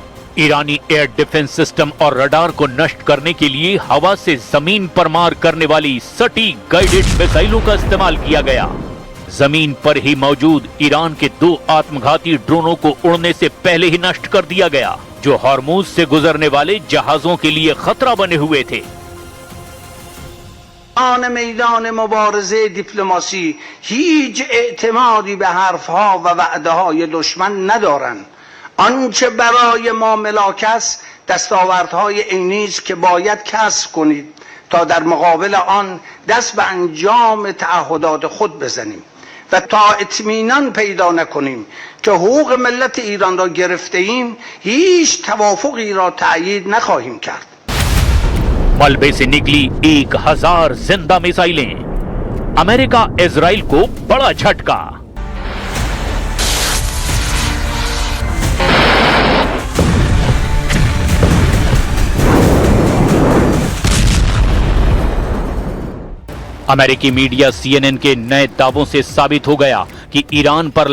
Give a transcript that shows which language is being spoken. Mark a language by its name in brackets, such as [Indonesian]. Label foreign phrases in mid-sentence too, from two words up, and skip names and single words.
[Hindi] ईरानी [English] air defense system [Hindi] और रडार को नष्ट करने के लिए हवा से जमीन पर मार करने वाली सटीक [English] guided missiles [Hindi] का इस्तेमाल किया गया। जमीन पर ही मौजूद ईरान के 2 आत्मघाती ड्रोनों को उड़ने से पहले ही नष्ट कर दिया गया, जो हॉर्मुज से गुजरने वाले जहाजों के लिए खतरा बने हुए थे। [Persian] میدان مبارزه دیپلماسی هیچ اعتمادی به حرفها و وعده‌های دشمن ندارند. آنچه برای ما ملاک است دستاوردهای عینی است که باید کسب کنید تا در مقابل آن دست به انجام تعهدات خود بزنیم و تا اطمینان پیدا نکنیم که حقوق ملت ایران را گرفته ایم هیچ توافقی را تأیید نخواهیم کرد. [Hindi] मलबे से निकली 1000 जिंदा मिसाइलें। अमेरिका इजराइल को बड़ा झटका। अमेरिकी मीडिया CNN के नए दावों से साबित हो गया कि ईरान पर